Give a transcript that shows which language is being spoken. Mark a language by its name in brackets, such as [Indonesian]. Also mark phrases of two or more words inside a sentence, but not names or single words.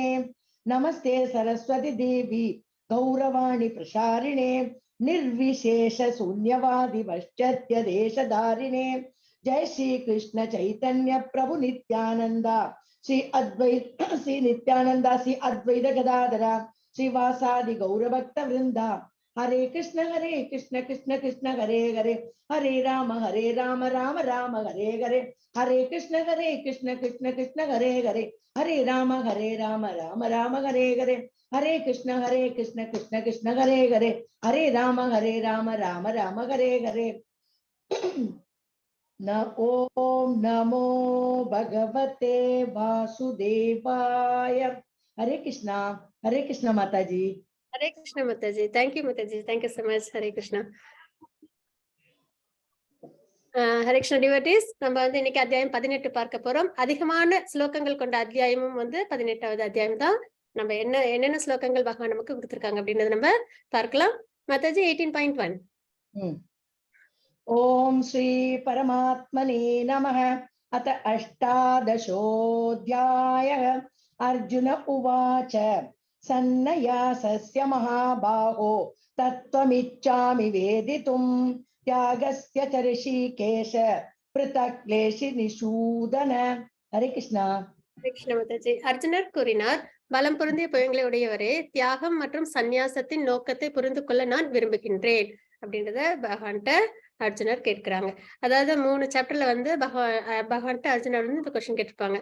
[Sanskrit] नमस्ते सरस्वती देवी गौरवाणी प्रसारिणे निर्विशेष शून्यवादि पश्चात्य देशधारिणे. जय श्री कृष्ण चैतन्य प्रभु नित्यानंदा श्री अद्वैत श्री नित्यानंदा श्री अद्वैत गदाधरा श्रीवासादि गौरभक्त वृंदा. हरे कृष्ण कृष्ण कृष्ण हरे हरे हरे राम राम राम हरे हरे. हरे कृष्ण कृष्ण कृष्ण हरे हरे हरे राम राम राम हरे हरे. हरे कृष्ण कृष्ण कृष्ण हरे हरे हरे राम राम हरे हरे. न ओम नमो भगवते वासुदेवाय. [Tamil] हरे कृष्णा माताजी. ஹரே கிருஷ்ணா மாதாஜி. தேங்க்யூ மாதாஜி, [English] thank you so much. [Tamil] ஹரே கிருஷ்ணா. ஹரே கிருஷ்ணா டிவோட்டீஸ், நம்ம வந்து இன்னைக்கு அத்தியாயம் 18 பார்க்க போறோம். அதிகமான ஸ்லோகங்கள் கொண்ட அத்தியாயமும் வந்து 18வது அத்தியாயம் தான். நம்ம என்னென்ன ஸ்லோகங்கள் பகவான் நமக்கு கொடுத்திருக்காங்க அப்படின்றத நம்ம பார்க்கலாம். மாதாஜி 18.1. [Sanskrit] ओम् श्री परमात्मने नमः. अथ अष्टादशोऽध्यायः. अर्जुन उवाच सन्नयासस्य महाबाहो तत्त्वमिच्छामि वेदितुं त्यागस्य च ऋषिकेश पृथक् केशि निषूदन. [Tamil] ஹரே கிருஷ்ணா. கிருஷ்ண மாதாஜி. அர்ஜுனர் கூறினார், பலம் பொருந்திய புயங்களை உடையவரே, தியாகம் மற்றும் சந்நியாசத்தின் நோக்கத்தை புரிந்து கொள்ள நான் விரும்புகின்றேன் அப்படின்றத பகவான்கிட்ட அர்ஜுனர் கேட்கிறாங்க. அதாவது 3 சாப்டர்ல வந்து பகவான்கிட்ட அர்ஜுனர் வந்து இந்த கொஸ்டின் கேட்டிருப்பாங்க.